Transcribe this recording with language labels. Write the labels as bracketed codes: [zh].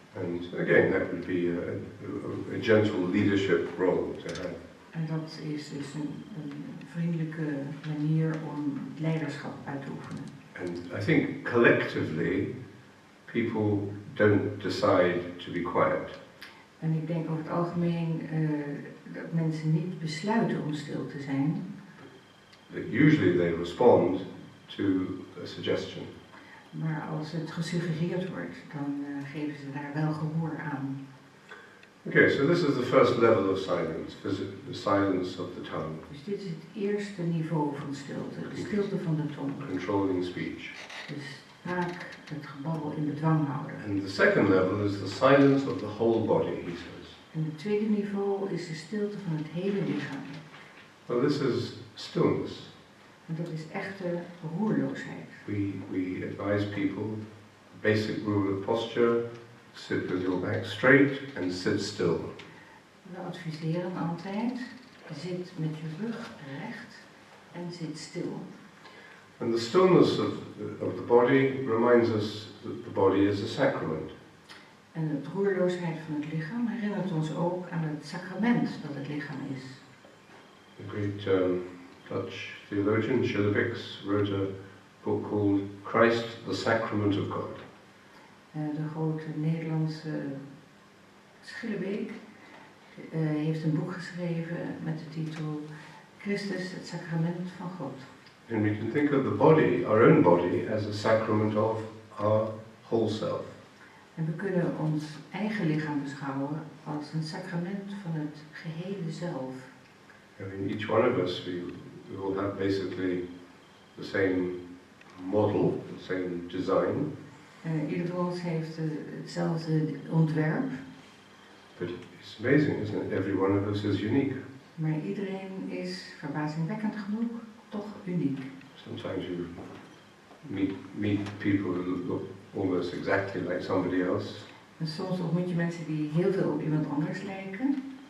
[en] And again, that would be a gentle leadership role to have. [nl] En dat is dus een vriendelijke manier om leiderschap uit te oefenen. [en] And I think collectively, people don't decide to be quiet. [nl] En ik denk over het algemeen dat mensen niet besluiten om stil te zijn. [en] That usually they respond to a suggestion. [nl] Maar als het gesuggereerd wordt, dan geven ze daar wel gehoor aan. [en] Okay, so this is the first level of silence, the silence of the tongue, [nl] Dus dit is het eerste niveau van stilte, de stilte van de tong. [en] controlling speech. [nl] Dus vaak het gebabbel in bedwang houden. [en] And the second level is the silence of the whole body, he says. [nl] En het tweede niveau is de stilte van het hele lichaam. [en] Well, this is stillness. [nl] En dat is echte roerloosheid. [en] We advise people, basic rule of posture, sit with your back straight and sit still. [nl] We adviseren altijd, zit met je rug recht en zit stil. [en] And the stillness of the body reminds us that the body is a sacrament. [nl] En de roerloosheid van het lichaam herinnert ons ook aan het sacrament dat het lichaam is. [en] The great Dutch theologian Schillebeeckx wrote a book called Christ, the Sacrament of God. [nl] De grote Nederlandse Schillebeek heeft een boek geschreven met de titel Christus, het sacrament van God. [en] And we can think of the body, our own body, as a sacrament of our whole self. [nl] En we kunnen ons eigen lichaam beschouwen als een sacrament van het gehele zelf. [en] I mean, each one of us, we all have basically the same model, the same design. [nl] Ieder van ons heeft hetzelfde ontwerp, [en] But it's amazing, isn't it? Every one of us is unique. [nl] maar iedereen is verbazingwekkend genoeg toch uniek. [en] Sometimes you meet people who look almost exactly like somebody else. [nl] En soms ontmoet je mensen die heel veel op iemand anders lijken.